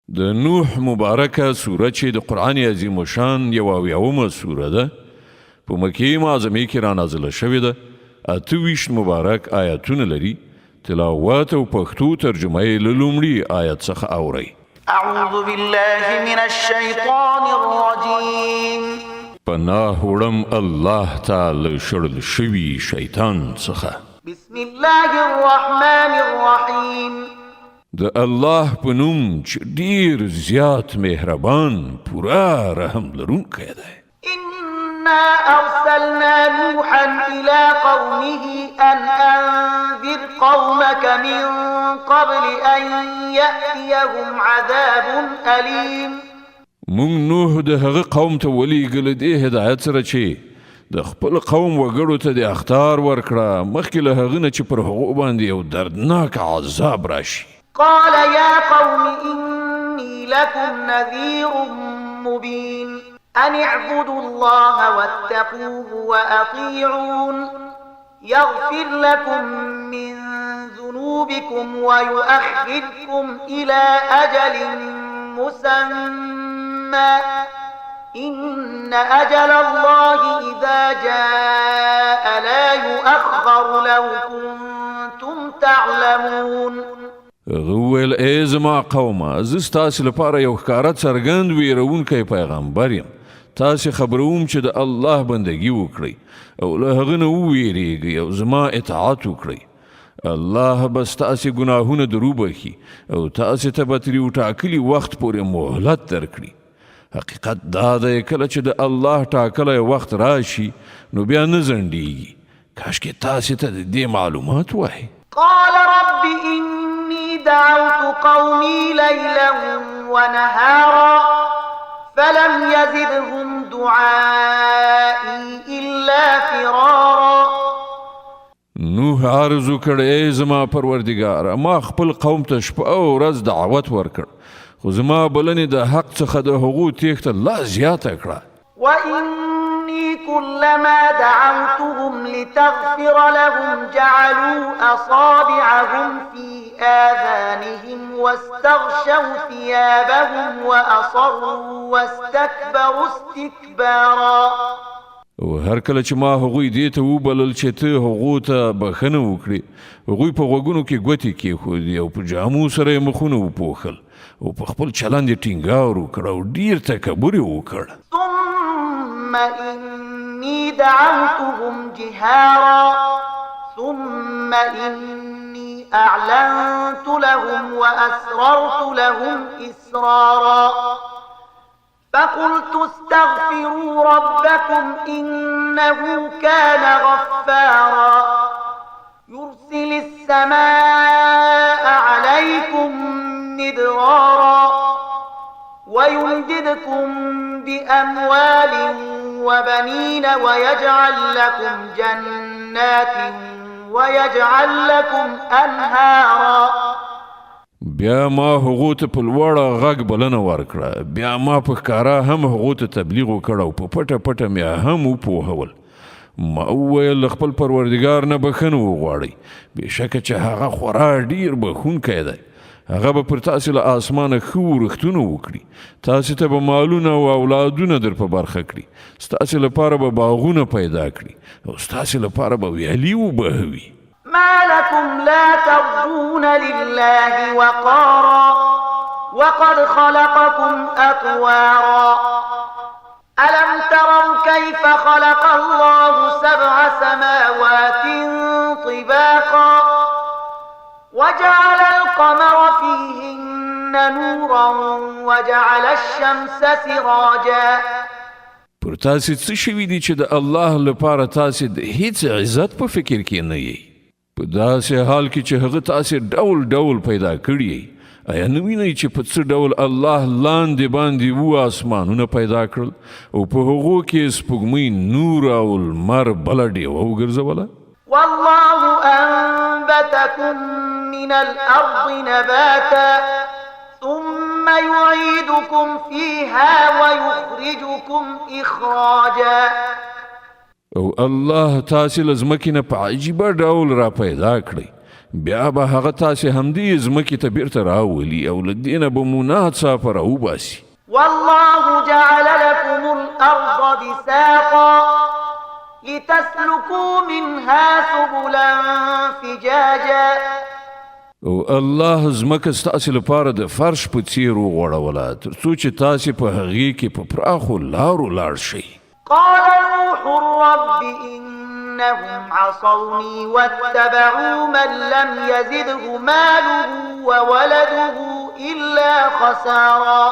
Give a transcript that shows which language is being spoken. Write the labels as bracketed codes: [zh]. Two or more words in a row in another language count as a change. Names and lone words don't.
[ps] د نوح مبارکه سوره چې د قرآن عظیم شان 71 سوره ده په مکې معظمې کې را نازله شوې ده. 28 مبارک آیاتونه لري. تلاوت او پښتو ترجمه یې له لومړي آیت څخه اورئ. [ar] اعوذ بالله من الشیطان الرجیم. [ps] پناه وړم الله تعالی شړل شوي شیطان څخه. [ar] بسم الله الرحمن الرحیم. [ps] د الله په نوم چې ډیر زیات مهربان پورا رحم لرونکی دی. [ar] إنا أرسلنا نوحا إلى قومه أن أنذر قومك من قبل أن يأتيهم عذاب أليم. [ps] مونږ نوح د هغه قوم ته ولېږل دې هدایت سره چې د خپل قوم وګړو ته د اخطار ورکړه مخکې له هغه نه چې پر هغو باندې یو دردناک عذاب راشي. [ar] قال يا قوم إني لكم نذير مبين أن اعبدوا الله واتقوه وأطيعون يغفر لكم من ذنوبكم ويؤخركم إلى أجل مسمى إن أجل الله إذا جاء لا يؤخر لو كنتم تعلمون. [ps] ویل ای زما قومه زه ستاسې لپاره یو ښکاره څرګند ویرونکی پیغمبر یم. تاسې خبروم چې د الله بندګي وکړئ او له هغه نه وویریږئ او زما اطاعت وکړئ. الله به ستاسې ګناهونه دروبخي او تاسې ته به تر یو ټاکلي وخت پورې مهلت درکړي. حقیقت دا دی کله چې د الله ټاکلی وخت راشي نو بیا نه ځنډیږي. کاشکې تاسې ته د دې معلومات وایي. [ar] قال رب إني دعوت قومي ليلا ونهارا فلم يزدهم دعائي إلا فرارا. [ps] نوح عرض وکړ ای زما پروردګاره ما خپل قوم ته شپه او ورځ دعوت ورکړ خو زما بلنې د حق څخه د هغو تیښته لا زیاته کړه. [ar] وإني كلما دعوتهم لتغفر لهم جعلوا أصابعهم في آذانهم واستغشوا ثيابهم وأصروا واستكبروا استكبارا. [ps] او هر کله چې ما هغوی دې ته وبلل چې ته هغو ته بخښنه وکړې هغوی په غوږونو کې ګوتې کېښودې او په جامو سره یې مخونه وپوښل او په خپل چلند یې ټینګار وکړ او ډیر تکبر یې وکړ. [ar] ثم إني دعوتهم جهارا ثم إني أعلنت لهم وأسررت لهم إسرارا فقلت استغفروا ربكم إنه كان غفارا يرسل السماء عليكم مدرارا ويمددكم بأموال وبنين ويجعل لكم جنات ويجعل لكم أنهارا. [ps] بیا ما هغو ته په لوړه غږ بلنه ورکړه. بیا ما په ښکاره هم هغو ته تبلیغ وکړ او په پټه پټه مې هم وپوهول. ما وویل له خپل پروردګار نه بخښنه وغواړئ بېشکه چې هغه خورا ډیر بخښونکی دی. هغه به پر تاسې له آسمانه ښه ورښتونه وکړي. تاسې ته به مالونه او اولادونه در په برخه کړي. ستاسې لپاره به باغونه پیدا کړي او ستاسې لپاره به ویالې وبهوي. [ar] ما لكم لا ترجون لله وقارا وقد خلقكم أطوارا ألم تروا كيف خلق الله 7 سماوات طباقا وجعل القمر فيهن نورا وجعل الشمس سراجا. [ps] پر تاسې څه شوي دي چې د الله لپاره تاسې د هیڅ عزت په فکر کې نه یئ په داسې حال کې چې هغه تاسې ډول ډول پیدا کړي یئ. آیا نه وینئ چې په څه ډول الله لاندې باندې آسمانونه پیدا کړل او په هغو کې سپوږمۍ نور او لمر بله ډیوه وګرځوله. [ar] والله أنبتكم من الأرض نباتا ثم يعيدكم فيها ويخرجكم إخراجا. [ps] او الله تاسې له ځمکې نه په عجیبه ډول را پیدا کړئ بیا به هغه تاسې همدې ځمکې ته بیرته راولي او له دې نه به مو ناڅاپه راوباسي. [ar] والله جعل لكم الأرض بساطا لتسلكوا منها سبلا فجاجا. [ps] او الله ځمکه ستاسې لپاره د فرش په څیر وغوړوله تر څو چې تاسې په هغې کې په پراخو لارو لاړ شئ. [ar] قال نوح رب إنهم عصوني واتبعوا من لم يزده ماله وولده إلا خسارا.